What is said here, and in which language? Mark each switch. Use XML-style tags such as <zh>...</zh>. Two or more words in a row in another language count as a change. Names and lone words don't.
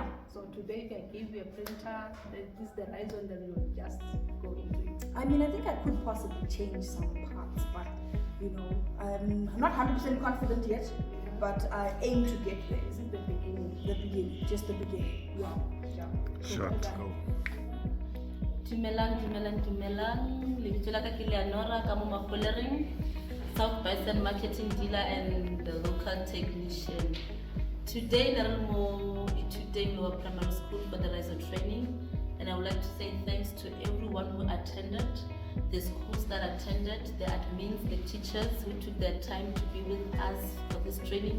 <en>So today, if I give you a printer, this is the Riso, and then you will just go into it. I mean, I think I could possibly change some parts, but I'm not 100% confident yet. But I aim to get there. This is the beginning. Just the beginning. Yeah. Shut go.</en> <nso>Dumelang, lebitso la ka ke Leonora ka mo Mafolering, South Bison</nso> <en>marketing dealer and the local technician. Today we were primary school for the Riso training, and I would like to say thanks to everyone who attended, the schools that attended, the admins, the teachers who took their time to be with us for this training.</en>